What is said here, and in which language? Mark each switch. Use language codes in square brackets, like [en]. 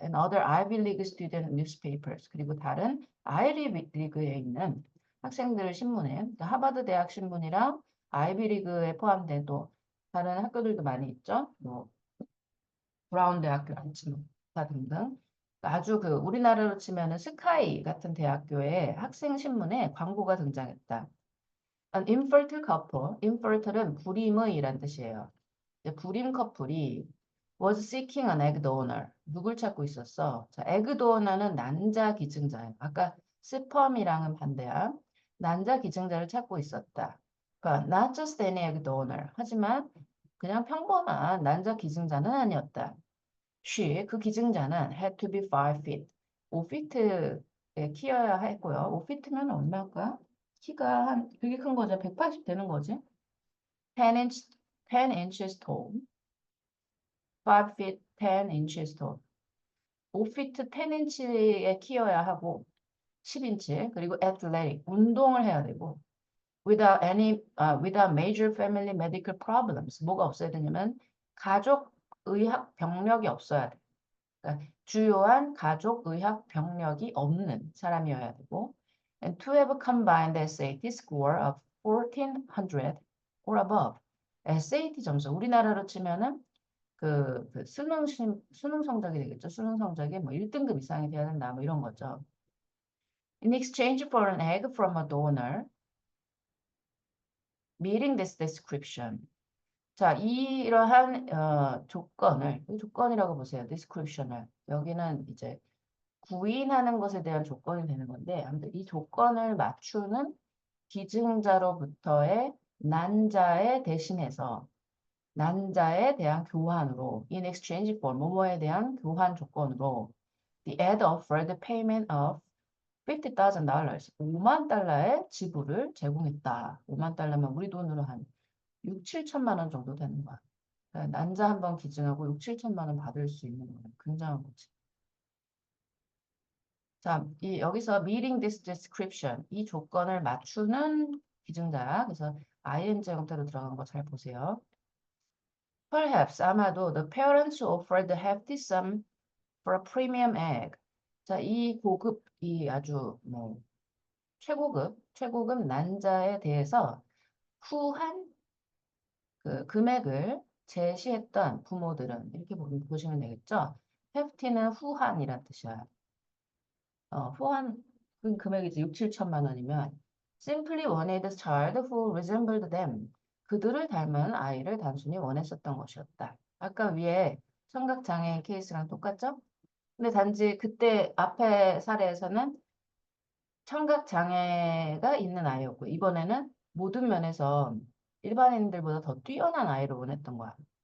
[en] And other Ivy League student newspapers, [ko] 그리고 다른 아이리그에 있는 학생들 신문에, 그러니까 하버드 대학 신문이랑 아이비리그에 포함된 또 다른 학교들도 많이 있죠. 뭐 브라운 대학교라든지 등등. 아주 우리나라로 치면은 스카이 같은 대학교의 학생 신문에 광고가 등장했다. [en] An infertile couple, [ko] infertile은 불임의란 뜻이에요. 불임 커플이 [en] was seeking an egg donor. [ko] 누굴 찾고 있었어? 자, egg donor는 난자 기증자예요. 아까 스펌이랑은 반대야. 난자 기증자를 찾고 있었다. 그러니까 [en] not just any egg donor. [ko] 하지만 그냥 평범한 난자 기증자는 아니었다. [en] She, [ko] 그 기증자는 [en] had to be 5 feet. [ko] 5feet에 키여야 했고요. 5feet면 얼마일까? 키가 한 되게 큰 거죠. 180 되는 거지. [en] 10 inches tall. 5 feet 10 inches tall. [ko] 5feet 10inch에 키여야 하고 10인치 그리고 athletic 운동을 해야 되고 [en] without major family medical problems [ko] 뭐가 없어야 되냐면 가족 의학 병력이 없어야 돼. 그러니까 주요한 가족 의학 병력이 없는 사람이어야 되고 [en] and to have a combined SAT score of 1400 or above. [ko] SAT 점수 우리나라로 치면은 그 수능 성적이 되겠죠. 수능 성적이 뭐 1등급 이상이 돼야 된다 뭐 이런 거죠. [en] In exchange for an egg from a donor meeting this description. [ko] 자, 이러한 조건을 조건이라고 보세요. description을 여기는 이제 구인하는 것에 대한 조건이 되는 건데 아무튼 이 조건을 맞추는 기증자로부터의 난자에 대신해서 난자에 대한 교환으로 in exchange for 뭐뭐에 대한 교환 조건으로 [en] the ad offered payment of $50,000 [ko] 5만 달러의 지불을 제공했다. 5만 달러면 우리 돈으로 한 6, 7천만 원 정도 되는 거야. 그러니까 난자 한 번 기증하고 6, 7천만 원 받을 수 있는 거야. 굉장한 거지. 자, 여기서 [en] meeting this description [ko] 이 조건을 맞추는 기증자 그래서 ing 형태로 들어간 거 잘 보세요. [en] Perhaps [ko] 아마도 [en] the parents offered a hefty sum for a premium egg. [ko] 자, 이 고급 이 아주 뭐 최고급 난자에 대해서 후한 그 금액을 제시했던 부모들은 이렇게 보시면 되겠죠. hefty는 후한이란 뜻이야. 후한 그 금액이 이제 6, 7천만 원이면 [en] simply wanted a child who resembled them. [ko] 그들을 닮은 아이를 단순히 원했었던 것이었다. 아까 위에 청각장애인 케이스랑 똑같죠? 근데 단지 그때 앞에 사례에서는 청각장애가 있는 아이였고 이번에는 모든 면에서 일반인들보다 더 뛰어난 아이를 원했던 거야.